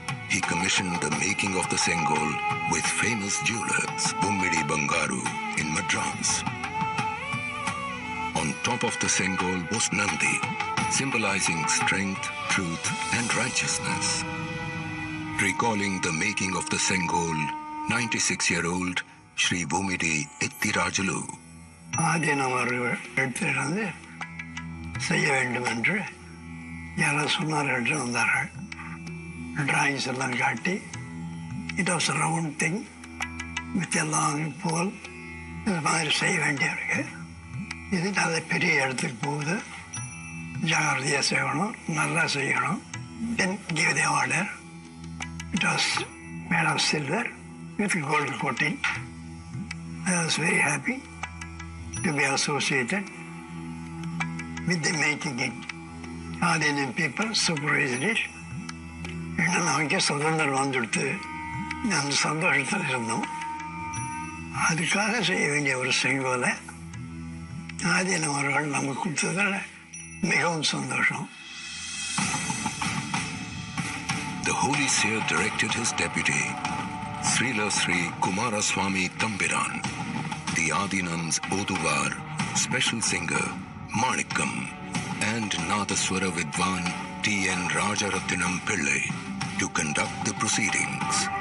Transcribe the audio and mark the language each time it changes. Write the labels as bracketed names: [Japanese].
[English] He commissioned the making of the Sengol with famous jewelers, Ummidi Bangaru in Madras. On top of the Sengol was Nandi, symbolizing strength, truth, and righteousness. Recalling the making of the Sengol, 96-year-old Sri Bhumidi Ettirajulu. [Tamil] ஆதீனம் அவர்கள் எடுத்துட்டு செய்ய வேண்டும் என்று யாரும் சொன்னார்கள் என்று வந்தார்கள். Drawings எல்லாம் காட்டி [English] it was round thing with [Tamil] எல்லாம் போல் இது மாதிரி செய்ய வேண்டியிருக்கு. இது நல்ல பெரிய இடத்துக்கு போகுது, ஜாகிரதையாக செய்யணும், நல்லா செய்யணும். [English] Then give the order. It was made of silver with gold coating. I was very happy to be associated with the making it. Indian people supervised it. [Tamil] இன்னும் நமக்கே சுதந்திரம் வந்துடுத்து நம்ம சந்தோஷத்தில் இருந்தோம். அதுக்காக செய்ய வேண்டிய ஒரு செங்கோலை ஆதீனம் அவர்கள் நமக்கு கொடுத்ததில் மிகவும் சந்தோஷம். [English] The Holy Seer directed his deputy, Srila Sri Kumaraswamy Thambiran, the Adinam's Oduvar, special singer Manikam, and Nadaswara Vidwan T.N. Rajarathinam Pillai to conduct the proceedings.